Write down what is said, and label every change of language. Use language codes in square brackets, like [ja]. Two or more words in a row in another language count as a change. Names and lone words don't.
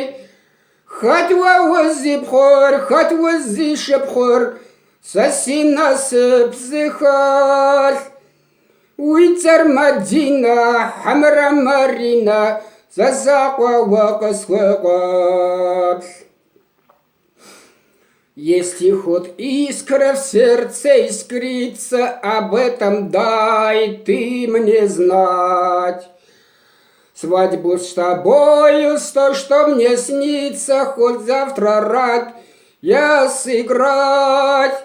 [kbd] Хэт уэ узипхъур, хэт узишыпхъур, сэ си насып зыхэлъ. Уи цӏэр Мадинэ, хьэмэрэ Маринэ, зэзакъуэ уэ къысхуекъуэплъ. [ru] Если хоть искра в сердце искрится, об этом дай ты мне знать. Свадьбу с тобою, то, что мне снится, хоть завтра рад я сыграть.